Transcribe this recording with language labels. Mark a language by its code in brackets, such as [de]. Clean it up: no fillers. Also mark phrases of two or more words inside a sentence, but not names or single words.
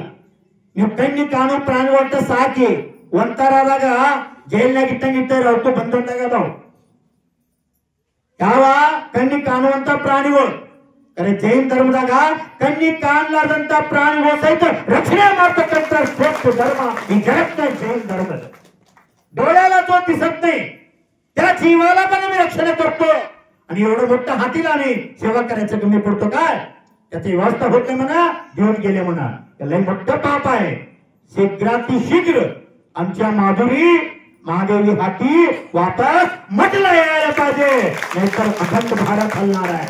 [kn] ನೀವು ಕಣ್ಣಿ ಕಾಣೋ ಪ್ರಾಣಿ ಒಟ್ಟ ಸಾಕಿ ಒಂಥರದಾಗ ಜೈಲ್ನಾಗ ಇಟ್ಟಂಗಿಟ್ಟಾರ ಅವತ್ತು ಬಂದಂದಾಗ ಅದಾವ ಯಾವ ಕಣ್ಣಿ ಕಾಣುವಂತ ಪ್ರಾಣಿಗಳು. ಜೈನ್ ಧರ್ಮದಾಗ ಕಣ್ಣಿ ಕಾಣಲಾರ್ದಂತ ಪ್ರಾಣಿಗಳು ಸಹಿತ ರಕ್ಷಣೆ ಮಾಡ್ತಕ್ಕಂಥ ಶ್ರೇಷ್ಠ ಧರ್ಮ ಈ [mr] जगत जैन धर्म. डोळ्याला जो दिसत नाही त्या जीवाला पण आम्ही रक्षण करतो आणि एवढं मोठं हातीला आम्ही सेवा करायचं कमी पडतो काय? त्याची व्यवस्था होत नाही म्हणा, घेऊन गेले म्हणा, लय मोठं पाप आहे. शीघ्राती शीघ्र आमच्या माधुरी महादेवी हाती वापस म्हटलं यायला पाहिजे, नाहीतर अखंड भारत हलणार आहे.